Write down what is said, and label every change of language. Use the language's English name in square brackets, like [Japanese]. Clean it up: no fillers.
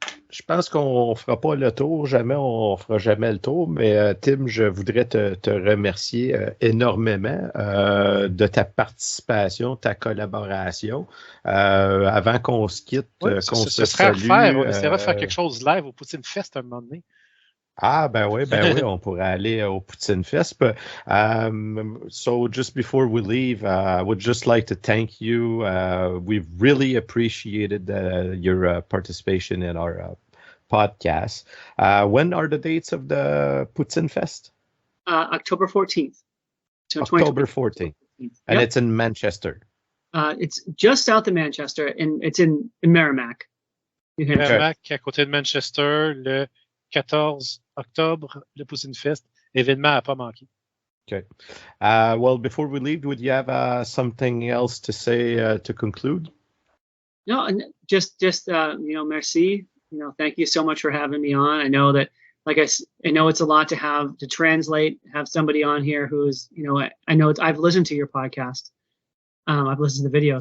[French] Je pense qu'on ne fera pas le tour, on ne fera jamais le tour, mais Tim, je voudrais te remercier énormément de ta participation, ta collaboration. Avant qu'on se quitte, qu'on se salue. On essaiera de faire quelque chose live au Poutine Fest un moment donné. Ah, ben oui, on pourrait aller au Poutine Fest. [English] But, so just before we leave, I would just like to thank you. We've really appreciated your participation in our podcast. When are the dates of the Poutine Fest? October 14th. So October 14th. And it's in Manchester. It's just south of Manchester, and it's in Merrimack, New Hampshire. [French] Merrimack, à côté de Manchester, le 14 octobre, le Poutine Fest. Événement à pas manquer. [English] Okay. Well, before we leave, would you have something else to say to conclude? No, just merci. Thank you so much for having me on. I know that, I know it's a lot to have to translate, have somebody on here who's, I know I've listened to your podcast. I've listened to the video.